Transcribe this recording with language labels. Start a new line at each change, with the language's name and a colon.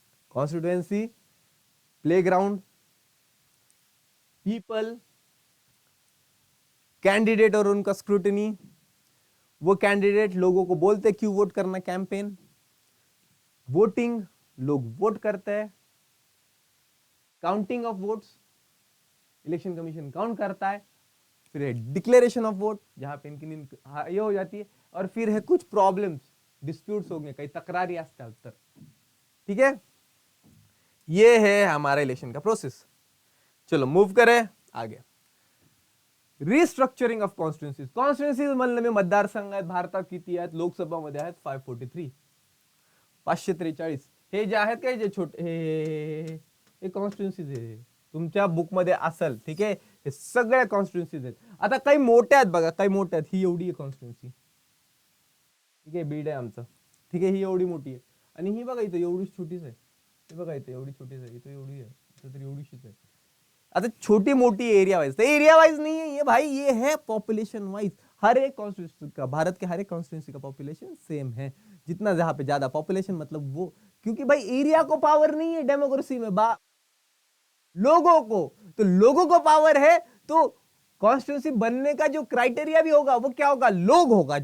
Hindi: Constituency, playground, people, candidate और उनका scrutiny, वो कैंडिडेट लोगों को बोलते क्यों वोट करना, कैंपेन, वोटिंग, लोग वोट करते हैं, counting of votes, election commission count करता है, फिर है डिक्लेरेशन ऑफ वोट, जहां पे इनकी नींद ये हो जाती है, और फिर है कुछ प्रॉब्लम्स, डिस्प्यूट्स हो गए, कई तकरारी
Marathi: असतात तर।
Hindi: ठीक है, ये है हमारा इलेक्शन का प्रोसेस। चलो मूव करें आगे। Restructuring of constituencies.
Marathi: कॉन्स्टिट्युएंसीज म्हणलं मी मतदारसंघ आहेत, भारतात किती आहेत, लोकसभामध्ये आहेत 543, 543। हे जे आहेत काय, जे छोटे हे कॉन्स्टिट्युएंसीज आहे, तुमच्या बुक मध्ये असेल। ठीक आहे, हे सगळे कॉन्स्टिट्युएंसीज आहेत। आता काही मोठे आहेत बघा, काही मोठे आहेत, ही एवढी आहे कॉन्स्टिट्युएंसी। ठीक आहे, बीड आहे आमचं। ठीक आहे, ही एवढी मोठी आहे, आणि ही बघा इथं एवढीच छोटीच आहे, हे बघा इथं एवढी छोटीच आहे, इथं एवढी आहे, इथं तरी एवढीशीच आहे।
Hindi: आता छोटी मोटी एरिया वाइज, तो एरिया वाइज नहीं है ये भाई, ये है पॉपुलेशन वाइज। हर एक कॉन्स्टिट्यूंसी का, भारत के हर एक कॉन्स्टिट्यूंसी का पॉपुलेशन सेम है। जितना जहां पे ज्यादा पॉपुलेशन, मतलब वो, क्योंकि भाई एरिया को पावर नहीं है डेमोक्रेसी में, लोगों को, तो लोगों को पावर है, तो कॉन्स्टिट्यूंसी बनने का जो क्राइटेरिया भी होगा वो क्या होगा, लोग होगा।